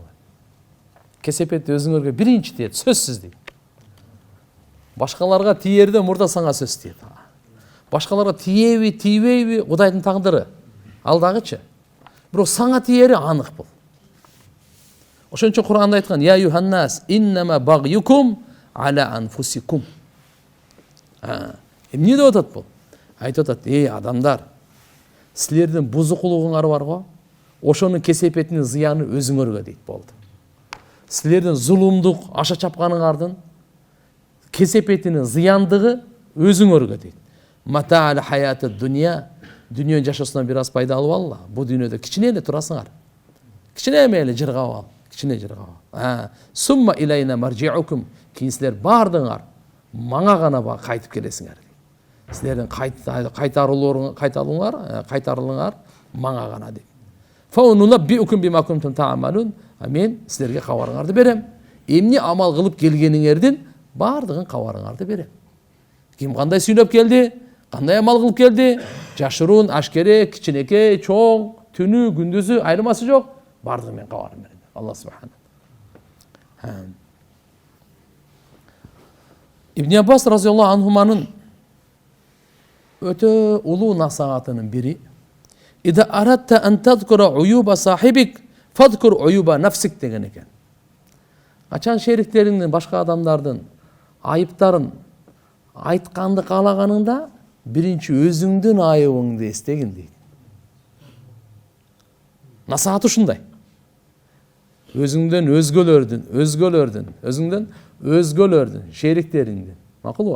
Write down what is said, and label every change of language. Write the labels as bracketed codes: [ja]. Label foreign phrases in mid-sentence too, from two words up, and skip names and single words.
[ky] Кесепетти өзүңөргө биринчи тиет, сөзсүз дейт. Башкаларга тиерде мурда саңа сөз дейт. Башкаларга тиеби, тийбейби, Кудайдын тагдыры. Алдагычы. Бирок саңа тиери анык бул. Ошон үчүн Кур'анда айткан: [ar] "يا أيها الناس إنما بغيكم على أنفسكم." [ky] Эмне деп атат бул? Айтып атат: адамдар, силердин бузукулугуңар бар го, ошонун кесепетинин зыяны өзүңөргө дейт болду. Силердин зулумдук аша чапканыңардын кесепетинин зыяндыгы өзүңөргө дейт. [ar] متاع الحياة الدنيا, [ky] дүниөнүн жашоосунан бир аз пайда алып алла. Бу дүйнөдө кичине эле турасыңар. Кичине эле жыргап ал, кичине жыргап ал. [ar] ثم إلينا مرجعكم, [ky] кийин силер бардыңар мага гана кайтып келесиңер. Силердин кайтарылыңар мага гана дейт. [ar] فننبئكم بما كنتم تعملون, [ky] мен силерге кабарыңарды берем. Эмне амал кылып келгениңердин бардыгын кабарыңарды берем. Ким кандай сүйлөп келди, кандай амал кылып келди, жашыруун, ашкере, кичинекей, чоң, түнү, күндүзү айырмасы жок, бардыгын мен кабарын берем. [ar] الله سبحانه. [ky] Ибн Аббас [ar] رضي الله عنهما [ky] өтө улуу насаатынын бири: [ar] "إذا أردت أن تذكر عيوب صاحبك فاذكر عيوب نفسك" [ky] деген экен. Качан шериктериңдин, башка адамдардын айыптарын айтканды каалаганыңда, биринчи өзүңдүн айыбыңды эстегин дейт. Насаат ушундай. Өзүңдөн өзгөлөрдүн, өзүңдөн өзгөлөрдүн, шериктериңдин, макулбу?